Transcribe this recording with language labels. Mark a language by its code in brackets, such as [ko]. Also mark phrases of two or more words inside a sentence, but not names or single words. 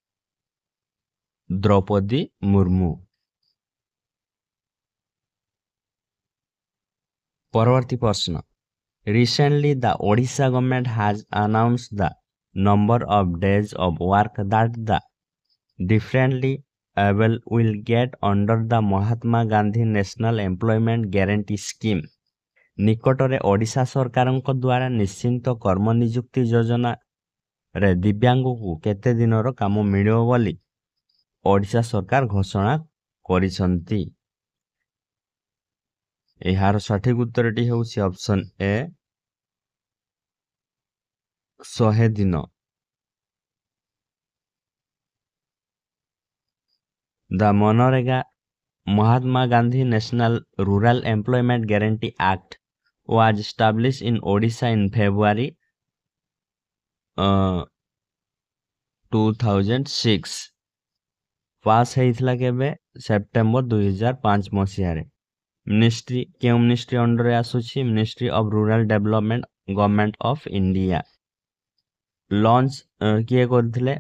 [en] ଦ୍ରୌପଦୀ ମୁର୍ମୁ। [or] ପରବର୍ତ୍ତୀ ପ୍ରଶ୍ନ, [en] recently the Odisha government has announced the number of days of work that the differently able will get under the Mahatma Gandhi National Employment Guarantee Scheme. [or] ନିକଟରେ ଓଡ଼ିଶା ସରକାରଙ୍କ ଦ୍ୱାରା ନିଶ୍ଚିନ୍ତ କର୍ମ ନିଯୁକ୍ତି ଯୋଜନାରେ ଦିବ୍ୟାଙ୍ଗକୁ କେତେ ଦିନର କାମ ମିଳିବ ବୋଲି ଓଡ଼ିଶା ସରକାର ଘୋଷଣା କରିଛନ୍ତି? ଏହାର ସଠିକ୍ ଉତ୍ତରଟି ହେଉଛି [en] option A, [or] 100 ଦିନ। [en] The Manrega Mahatma Gandhi National Rural Employment Guarantee Act was established in Odisha in February 2006. [or] ପାସ୍ ହେଇଥିଲା କେବେ? ସେପ୍ଟେମ୍ବର 2005 ମସିହାରେ। ମିନିଷ୍ଟ୍ରି କେଉଁ ମିନିଷ୍ଟ୍ରି ଅଣ୍ଡରରେ ଆସୁଛି? ମିନିଷ୍ଟ୍ରି ଅଫ୍ ରୁରାଲ ଡେଭଲପମେଣ୍ଟ, ଗଭର୍ଣ୍ଣମେଣ୍ଟ ଅଫ୍ ଇଣ୍ଡିଆ। ଲଞ୍ଚ କିଏ କରିଥିଲେ?